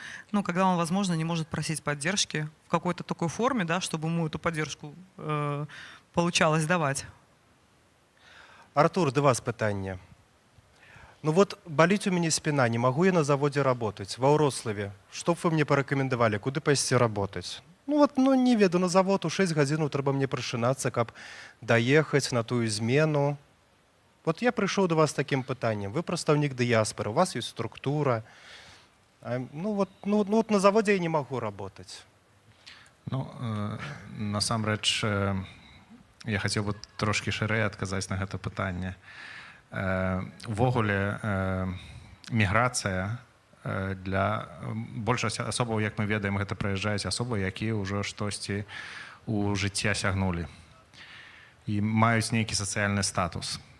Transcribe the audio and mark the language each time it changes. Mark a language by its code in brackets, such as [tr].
[ru] Ну, когда он, возможно, не может просить поддержки в какой-то такой форме, да, чтобы ему эту поддержку получалось давать. [uk] Артур, до вас питання. [ru] Ну вот болить у меня спина, не могу я на заводе работать. Во Ўроцлаве, что б вы мне порекомендовали, [be] куды пайсці [ru] работать? [be] Ну вот, ну не веду, на завод у 6 гадзінаў трэба мне прачынацца, каб даехаць на тую змену. Вот я прыйшоў до вас с таким пытаннем. Вы прадстаўнік дыяспоры, [ru] у вас есть структура. Ну вот на заводе я не могу работать. [be] Ну, насамрэч, я хацеў бы трошкі шырэй адказаць на гэта пытанне. Увогуле, міграцыя для большасць асобаў, як мы ведаем, гэта прыязджаюць асобы, якія ўжо штосьці ў жыцці асягнулі і маюць нейкі сацыяльны статус.